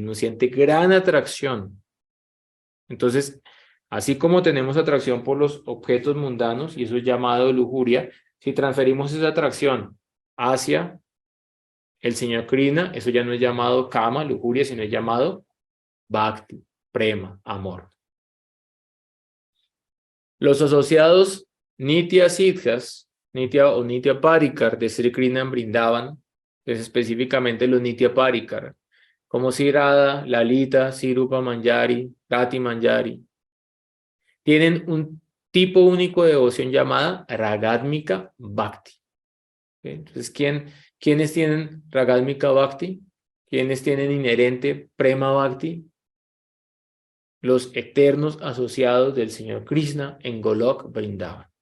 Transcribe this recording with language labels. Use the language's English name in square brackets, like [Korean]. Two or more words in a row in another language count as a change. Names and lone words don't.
[Spanish] Uno siente gran atracción. Entonces, así como tenemos atracción por los objetos mundanos, y eso es llamado lujuria, si transferimos esa atracción hacia el Señor Krishna, eso ya no es llamado kama, lujuria, sino es llamado bhakti, prema, amor. Los asociados [Sanskrit] Nitya Siddhas, [Spanish] Nitya o [Sanskrit] Nitya Parikar [Spanish] de Sri Krishna en Brindavan, es específicamente los [Sanskrit] Nitya Parikar, [Spanish] como Sri Radha, Lalita, Sri Rupa Manjari, Rati Manjari, tienen un tipo único de devoción llamada [Sanskrit] Ragatmika Bhakti. [Spanish] ¿Okay? Entonces, ¿quiénes tienen [Sanskrit] Ragatmika Bhakti? [Spanish] ¿Quiénes tienen inherente [Sanskrit] Prema Bhakti? [Spanish] Los eternos asociados del Señor Krishna en Golok Vrindavan.